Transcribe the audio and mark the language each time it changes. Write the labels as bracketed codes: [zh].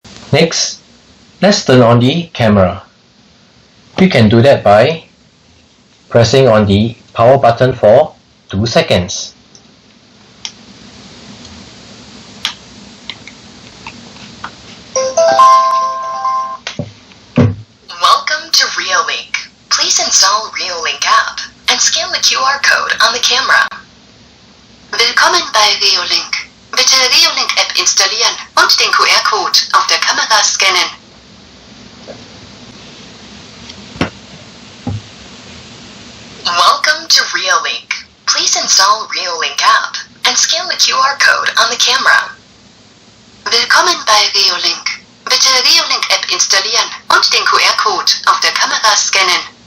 [en] Next, let's turn on the camera. You can do that by pressing on the power button for 2 seconds. Welcome to Reolink. Please install Reolink App and scan the QR code on the camera. [de] Willkommen bei Reolink. Bitte Reolink App installieren und den QR-Code auf der Kamera scannen. [en] Welcome to Reolink. Please install Reolink App and scan the QR code on the camera. [de] Willkommen bei Reolink. Bitte Reolink App installieren und den QR-Code auf der Kamera scannen.